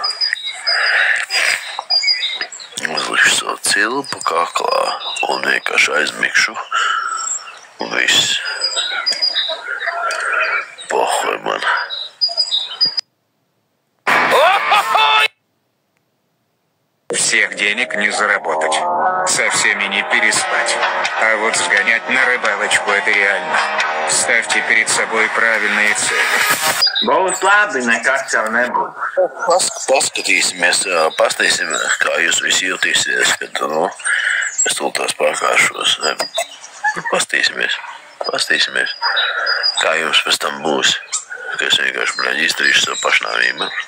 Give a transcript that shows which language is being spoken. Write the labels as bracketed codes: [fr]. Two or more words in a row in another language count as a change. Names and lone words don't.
[lv] Uzlikšu savu cilpu kaklā un vienkārši aizmikšu. Un viss. Pohoj man. [ru] Всех денег не заработать, со всеми не переспать. А вот сгонять на рыбалочку – это реально. Ставьте перед собой правильные цели. [lv] Būs labi, nekas jau nebūs. Paskatīsimies, kā jūs visi jūtīsies, kad es tūlīt pakāšos. Pastīsimies, kā jums pēc tam būs, ka es vienkārši izdarīšu savu pašnāvību.